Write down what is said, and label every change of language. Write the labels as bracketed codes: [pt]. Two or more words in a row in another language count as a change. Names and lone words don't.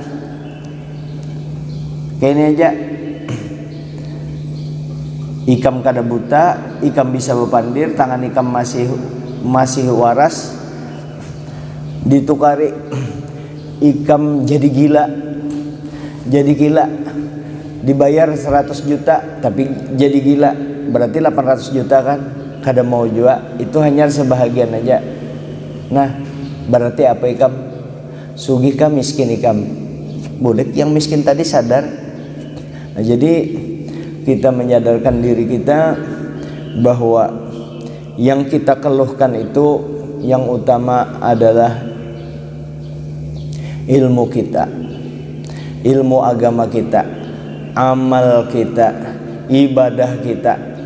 [id] Kayak ini aja, ikam kada buta, ikam bisa bepandir, tangan ikam masih waras, ditukari ikam jadi gila, dibayar 100 juta tapi jadi gila, berarti 800 juta kan, kada mau juga. Itu hanya sebahagian aja. Nah berarti apa ikam? Sugih kah miskin ikam? Boleh yang miskin tadi sadar. Nah, jadi kita menyadarkan diri kita bahwa yang kita keluhkan itu yang utama adalah ilmu kita, ilmu agama kita, amal kita, ibadah kita.